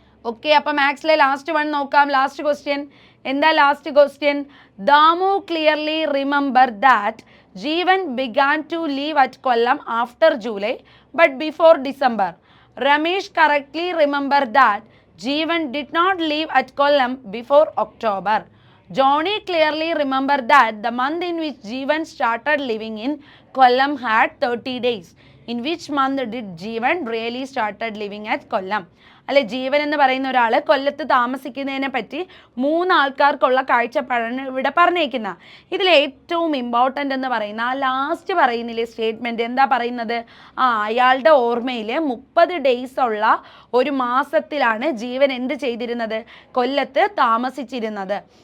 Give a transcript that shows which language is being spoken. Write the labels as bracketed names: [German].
[English] okay, [Malayalam] അപ്പോൾ മാത്സിലെ last one നോക്കാം. [English] Last question എന്താ, last question, Damu clearly remember that Jeevan began to leave at Kollam after July but before December. Ramesh correctly remember that Jeevan did not leave at Kollam before October. Johnny clearly remembered that the month in which Jeevan started living in Kollam had 30 days. In which month did Jeevan really started living at Kollam? [Malayalam] അല്ലെ, ജീവൻ എന്ന് പറയുന്ന ഒരാൾ കൊല്ലത്ത് താമസിക്കുന്നതിനെ പറ്റി 3 ആൾക്കാർക്കുള്ള കാഴ്ചപ്പാടാണ് ഇവിടെ പറഞ്ഞേക്കുന്ന. ഇതിൽ ഏറ്റവും ഇമ്പോർട്ടൻ്റ് എന്ന് പറയുന്ന ലാസ്റ്റ് പറയുന്നില്ലേ സ്റ്റേറ്റ്മെൻറ്റ്, എന്താ പറയുന്നത്, അയാളുടെ ഓർമ്മയിൽ 30 ഡേയ്സ് ഉള്ള ഒരു മാസത്തിലാണ് ജീവൻ എന്ത് ചെയ്തിരുന്നത്, കൊല്ലത്ത് താമസിച്ചിരുന്നത്.